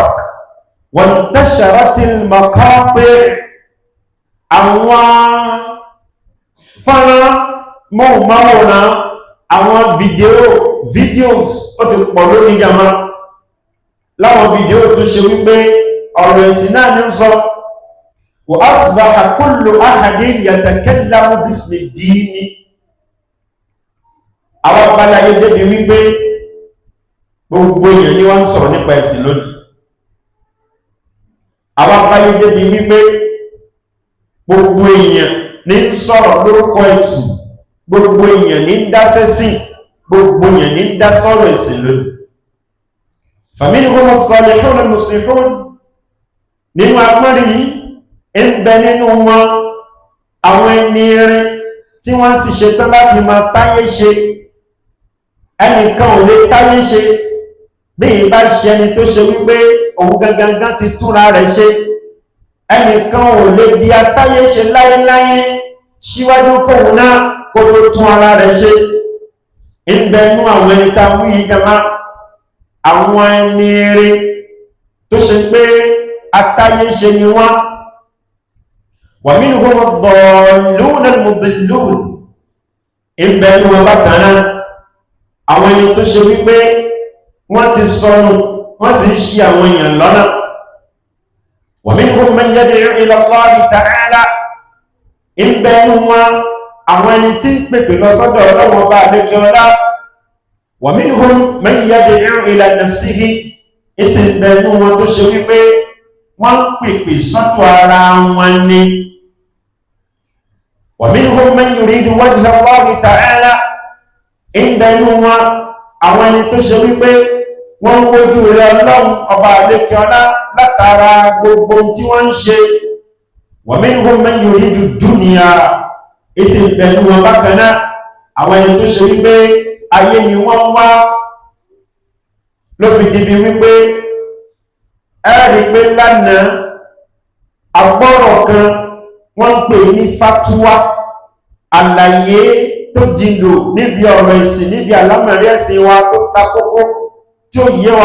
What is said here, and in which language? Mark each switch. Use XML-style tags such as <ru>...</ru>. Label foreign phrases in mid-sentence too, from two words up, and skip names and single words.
<yo>Wọ́n</yo> <ar>انتشرت المقاطع',</ar> <yo>àwọn fọ́nrán móhùnmáwòrán, àwọn videos ó ti pọ̀ lórí jama. Láwọn fídíò tó ṣe wípé ọ̀rọ̀ ẹ̀sìn náà ní sọ.</yo> <ar>وأصبح كل أحد يتكلم باسم الدين.</ar> <yo>Àwọn abáláyé débi wípé gbogbo èèyàn ni wọ́n ń sọ̀rọ̀ nípa ẹ̀sìn lónìí. Àwọn abáláyé débi wípé gbogbo èèyàn ní ń sọ̀rọ̀ lórúkọ ẹ̀sìn, gbogbo èèyàn ní ń dáṣẹ́ sí, gbogbo èèyàn ní ń dá sọ̀rọ̀ ẹ̀sìn lónìí.</yo> <ar>فمنهم الصالحون المصلحون,</ar> <yo>nínú agbọ́nrin yìí ń bẹ nínú wọn àwọn ẹni rere tí wọ́n sì ṣetán láti máa táyé ṣe. Ẹnìkan ò lè táyé ṣe bí ìbá ṣe ẹni tó ṣe wípé òun gangan ti túnra rẹ̀ ṣe. Ẹnìkan ò lè di atáyé ṣe láyéláyé síwájú kóhun náà kó tó tún ara rẹ̀ ṣe. ń bẹ nínú àwọn ẹni tá a mú yìí jama, àwọn ẹni rere tó ṣe pé atáyé ṣe ni wọ́n.</yo> <ar>ومنهم الضالون المضلون,</ar> <yo>ń bẹ nínú wọn bákan náà àwọn ẹni tó ṣe wípé wọ́n ti sọnù, wọ́n sì ń ṣì àwọn èèyàn lọ́nà.</yo> <ar>ومنهم من يدعو إلى الله تعالى,</ar> <yo>ń bẹ nínú wọn àwọn ẹni tí ń pèpè lọ sọ́dọ̀ Ọlọ́run Ọba àlékiọlá.</yo> <ar>ومنهم من يدعو إلى نفسه,</ar> <yo>ìsì ń bẹ nínú wọn tó ṣe wípé wọ́n ń pèpè sọ́dọ̀ ara wọn ni.</yo> <ar>ومنهم من يريد وجه الله تعالى,</ar> <yo>ń bẹ nínú wọn àwọn ẹni tó ṣe wípé wọ́n ń wojú rẹ̀ Ọlọ́run Ọba àlékiọlá látara gbogbo tí wọ́n ń ṣe.</yo> <ar>ومنهم من يريد دنيا,</ar> <yo>ìsì ń bẹ nínú wọn bákan náà àwọn ẹni tó ṣe wípé ayé ni wọ́n wá. Ló fi dìbí wípé ẹ̀rí pé lánàá àgbọ́rọ̀ kan wọ́n ń pè ní fatuwa, àlàyé tó jìnlò níbi ọ̀rọ̀ ìsìn, níbi àlámọ̀rí ẹ̀sìn wa tó ta kókó tí ó yé wa.</yo>